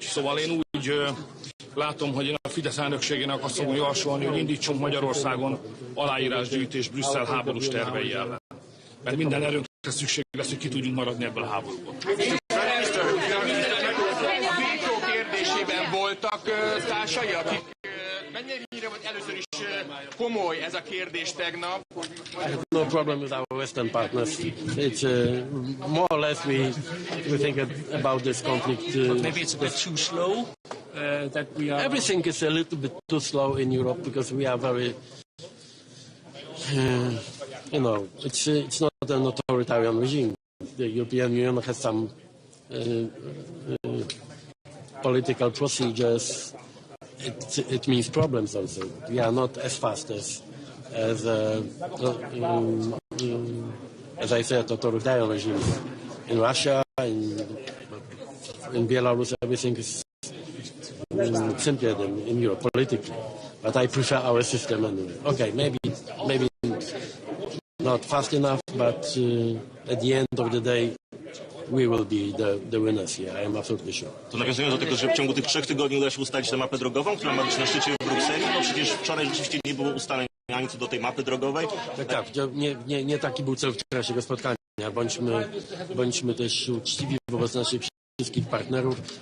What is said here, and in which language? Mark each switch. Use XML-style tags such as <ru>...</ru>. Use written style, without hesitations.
<hu>Szóval én úgy látom, hogy én a Fidesz elnökségének azt fogom javasolni, hogy indítsunk Magyarországon aláírásgyűjtés Brüsszel háborús tervei ellen. Mert minden erőnkre szükség lesz, hogy ki tudjunk maradni ebből a háborúból. A kérdésében voltak társai, akik mennyire volt először is komoly ez a kérdés tegnap?</hu> <en>I have no problem with our Western partners. It's more or less we think about this conflict. Maybe it's a bit too slow. That we are. Everything is a little bit too slow in Europe because we are very, it's not an authoritarian regime. The European Union has some political procedures. It means problems also. We are not as fast as I said, authoritarian regimes. In Russia, in Belarus, everything is simpler than in Europe politically. But I prefer our system anyway. Okay, maybe not fast enough, but at the end of the day, we will be the winners here. I am absolutely sure.</en> <pl>To nawiązując do tego, że w ciągu tych 3 tygodni uda się ustalić tę mapę drogową, która ma być na szczycie w Brukseli, bo przecież wczoraj rzeczywiście nie było ustaleń ani co do tej mapy drogowej. Tak, nie taki był cel wczorajszego spotkania. Bądźmy też uczciwi wobec naszych wszystkich partnerów.</pl>